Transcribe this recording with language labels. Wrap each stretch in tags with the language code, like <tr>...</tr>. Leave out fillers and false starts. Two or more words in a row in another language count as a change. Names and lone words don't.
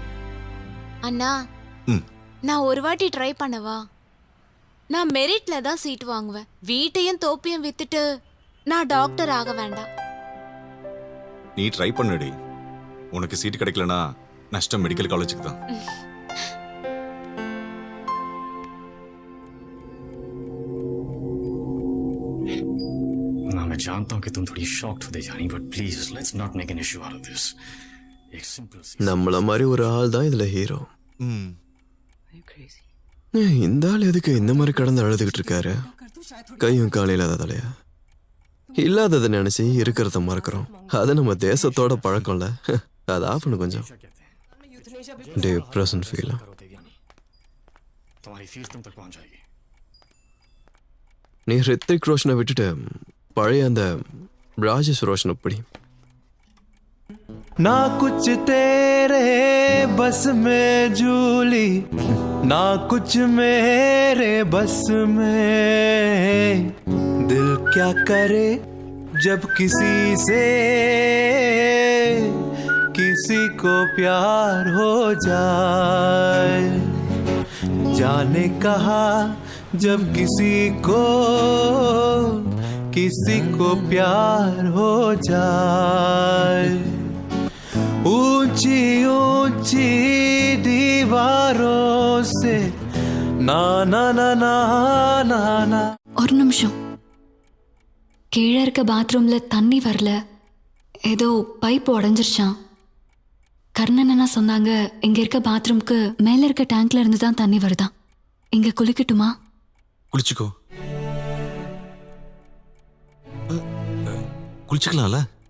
<ta>அண்ணா, நான் ஒரு வாட்டி ட்ரை பண்ணவா? நான் மெரிட்ல தான் சீட் வாங்குவேன். வீட்டையும் தோப்பையும் வித்துட்டு நான் டாக்டர் ஆக வேண்டாம். நீ ட்ரை பண்ணுடி. உனக்கு சீட் கிடைக்கலனா நஷ்டம் மெடிக்கல் காலேஜுக்கு தான்.</ta> <hi>मैं जानता हूं कि तुम थोड़ी शॉक्ड होते जानी,</hi> <en>but please let's not make an issue out of this.</en> <hi>एक सिंपल</hi> <ta>நம்மள மாதிரி ஒரு ஆள் தான் இதுல ஹீரோ. இந்த ஆள் எதுக்கு இந்த மாதிரி கடந்து அழுதுகிட்டு இருக்காரு? கையும் காலையில் இல்லாததாலையா? இல்லாததை நினைச்சு இருக்கிறத மறக்கிறோம். அது நம்ம தேசத்தோட பழக்கம்ல. அது ஆஃப் பண்ணு கொஞ்சம்.</ta> <en>depression feel.</en> <hi>तुम्हारी फीस तुम तक पहुंच जाएगी.</hi> <ta>நீ ரித்திக் ரோஷனை விட்டுட்டு பழைய அந்த ராஜேஷ் ரோஷன் படி.</ta> <hi>ना कुछ तेरे बस में झूली, ना कुछ मेरे बस में. दिल क्या करे जब किसी से किसी को प्यार हो जाए. जाने कहा जब किसी को प्यार हो जाए. ऊंची ऊंची दीवारों से ना ना ना ना ना ना.</hi> <ta>ஒரு நிமிஷம். கீழே இருக்க பாத்ரூம்ல தண்ணி வரல, ஏதோ பைப் உடஞ்சிருச்சான். கர்ணன் என்ன சொன்னாங்க, இங்க இருக்க பாத்ரூம்க்கு மேல இருக்க டேங்க்ல இருந்து தான் தண்ணி வருதான். இங்க குளிக்கட்டுமா? குளிச்சுக்கோ. குளிச்சுக்கலாம்ல?</ta>